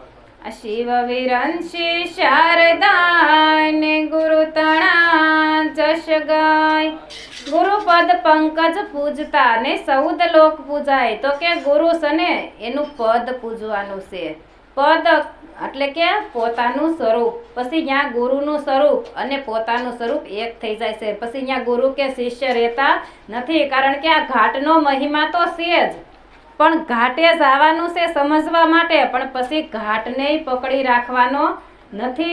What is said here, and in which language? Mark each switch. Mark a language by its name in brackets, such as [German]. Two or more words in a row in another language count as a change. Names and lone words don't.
[Gujarati] શિવ વિરંશી શારદા ને ગુરુ તના જશ ગાય। ગુરુ પદ પંકજ પૂજતા ને સૌદ લોક પૂજાય। તો કે ગુરુ સને એનુ પદ પૂજવાનું છે। पद એટલે કે પોતાનું સ્વરૂપ, પછી ત્યાં ગુરુનું સ્વરૂપ અને પોતાનું સ્વરૂપ એક થઈ જાય છે। પછી ત્યાં ગુરુ કે શિષ્ય રહેતા નથી, કારણ કે આ ઘાટનો મહિમા તો છે જ, પણ ઘાટે જવાનું છે સમજવા માટે, પણ પછી ઘાટને પકડી રાખવાનો નથી।